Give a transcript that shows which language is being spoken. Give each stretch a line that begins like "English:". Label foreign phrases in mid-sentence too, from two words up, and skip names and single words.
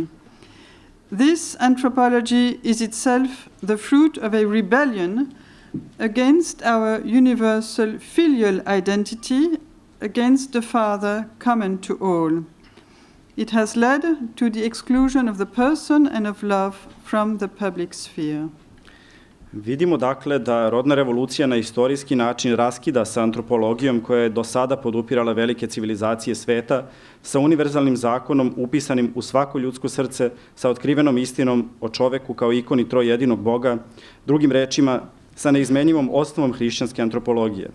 English: This anthropology is itself the fruit of a rebellion against our universal filial identity, against the Father common to all. It has led to the exclusion of the person and of love from the public sphere.
Serbian: Vidimo dakle da rodna revolucija na istorijski način raskida sa antropologijom koja je do sada podupirala velike civilizacije sveta, sa univerzalnim zakonom upisanim u svako ljudsko srce, sa otkrivenom istinom o čoveku kao ikoni trojedinog Boga, drugim rečima, sa neizmenjivom osnovom hrišćanske antropologije.